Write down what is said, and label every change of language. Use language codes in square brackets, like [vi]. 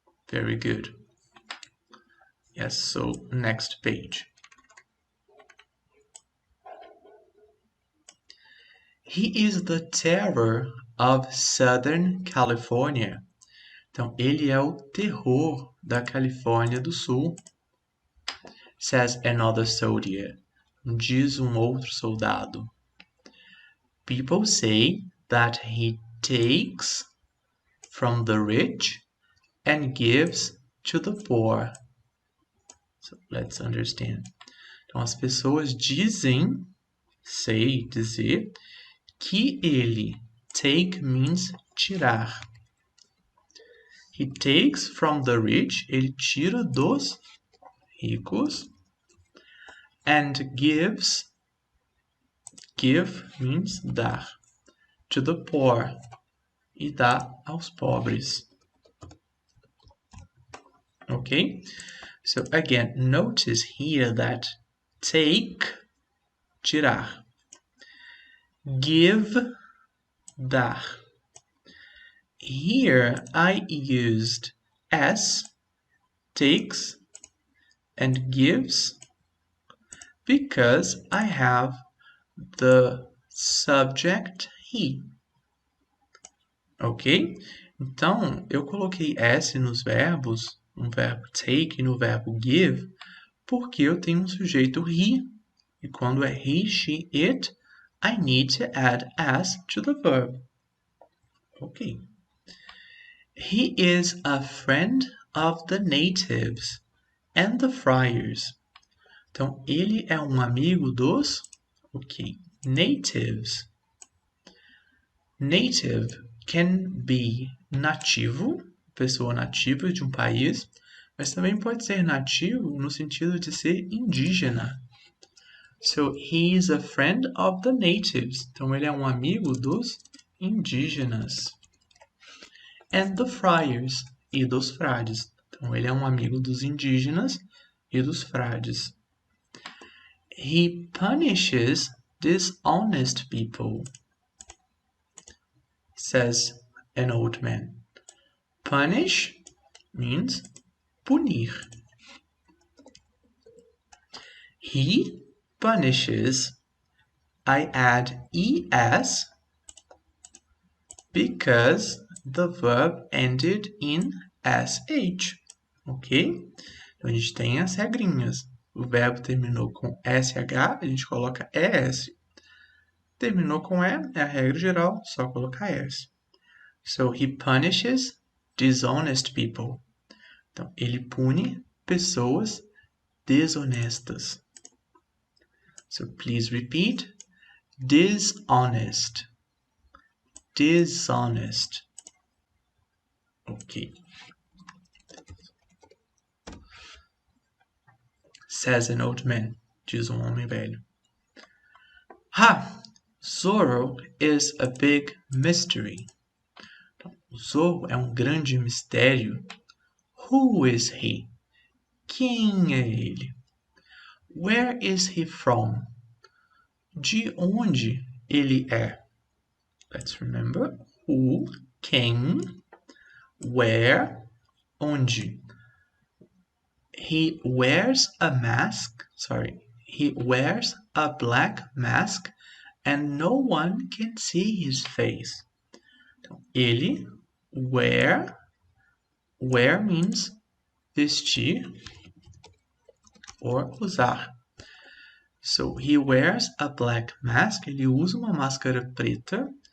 [en] Very good. Yes, so next page. He is the terror of Southern California. [pt] Então, ele é o terror da Califórnia do Sul. [en] Says another soldier. [pt] Diz outro soldado. [en] People say that he takes from the rich and gives to the poor. So let's understand. [pt] Então, as pessoas dizem, say, dizer, que ele, [en] take means [pt] tirar. [en] He takes from the rich, [pt] ele tira dos ricos, [en] and gives, give means dar, to the poor, [pt] e dá aos pobres. [en] Okay? So again, notice here that take, tirar. Give, dar. Here I used as, takes, and gives because I have the subject he. Ok? [pt] Então, eu coloquei S nos verbos, no verbo take e no verbo give, porque eu tenho um sujeito he. E quando é [en] he, she, it, I need to add as to the verb. Ok. He is a friend of the natives and the friars. [pt] Então, ele é um amigo dos, natives. Native can be nativo, pessoa nativa de um país, mas também pode ser nativo no sentido de ser indígena. [en] So, he is a friend of the natives. [pt] Então, ele é um amigo dos indígenas. [en] and the friars, [pt] e dos frades. Então, ele é um amigo dos indígenas e dos frades. [en] He punishes dishonest people, says an old man. Punish means punir. He punishes. I add es because the verb ended in sh, ok? [pt] Então a gente tem as regrinhas. O verbo terminou com sh, a gente coloca es. Terminou com é a regra geral, só colocar es. [en] So he punishes dishonest people. [pt] Então ele pune pessoas desonestas. [en] So please repeat. Dishonest. Dishonest. Ok. Says an old man. [pt] Diz homem velho. [en] Ha! Zorro is a big mystery. [pt] Zorro é grande mistério. [en] Who is he? [pt] Quem é ele? [en] Where is he from? [pt] De onde ele é? [en] Let's remember. Who, quem, where, onde. He wears a mask. He wears a black mask and no one can see his face. [pt] Então, ele [en] wear means [pt] vestir or usar. [en] So he wears a black mask. [pt] Ele usa uma máscara preta.